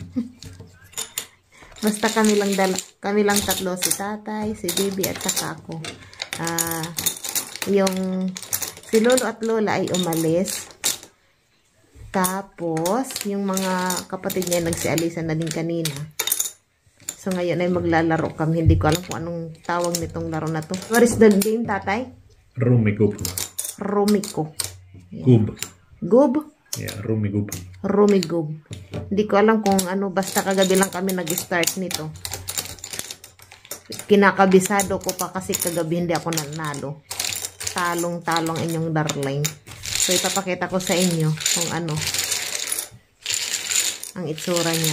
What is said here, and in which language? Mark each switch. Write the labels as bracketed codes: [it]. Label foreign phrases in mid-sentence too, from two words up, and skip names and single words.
[tl] Basta kami lang tatlo, si tatay, si baby at saka ako. Yung si lolo at lola ay umalis. Tapos yung mga kapatid niya nagsialisan na din kanina. So ngayon ay maglalaro kami. Hindi ko alam kung anong tawag nitong laro na to. [en] What is the game, tatay? [tl] Rummikub. Rumiko. Gub. Gub? Yeah, rumigub. Rumigub. Hindi ko alam kung ano, basta kagabi lang kami nag-start nito. Kinakabisado ko pa kasi kagabi hindi ako nanalo. Talong-talong inyong darling. So, ipapakita ko sa inyo kung ano ang itsura niya.